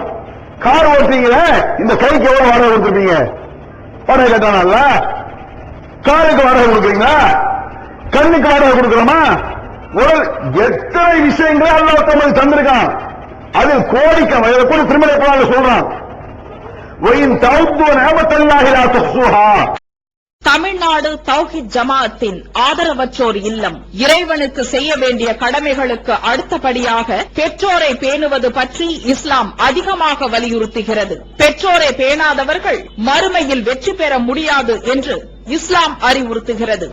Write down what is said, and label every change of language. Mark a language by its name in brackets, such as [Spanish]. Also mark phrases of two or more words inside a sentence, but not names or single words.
[Tamil] கார் ஓட்டுறீங்களே, இந்த கைக்கு எவ்வளவு வாடகை கொடுத்துருப்பீங்க? வாடகை கேட்டானல்ல. காருக்கு வாடகை கொடுக்குறீங்களா? கண்ணுக்கு வாடகை கொடுக்கிறோமா? ஒரு எத்தனை விஷயங்களை அல்லாஹ் தமக்கு தந்திருக்கான். அது கோடிக்கணக்கில் திருமலை சொல்றான். [Arabic] وَإِن تَعُدُّوا نِعْمَةَ اللَّهِ لَا تُحْصُوهَا. [Tamil] தமிழ்நாடு தௌஹீத் ஜமாஅத்தின் ஆதரவற்றோர் இல்லம் இறைவனுக்கு செய்ய வேண்டிய கடமைகளுக்கு அடுத்தபடியாக பெற்றோரை பேணுவது பற்றி இஸ்லாம் அதிகமாக வலியுறுத்துகிறது. பெற்றோரை பேணாதவர்கள் மறுமையில் வெற்றி பெற முடியாது என்று இஸ்லாம் அறிவுறுத்துகிறது.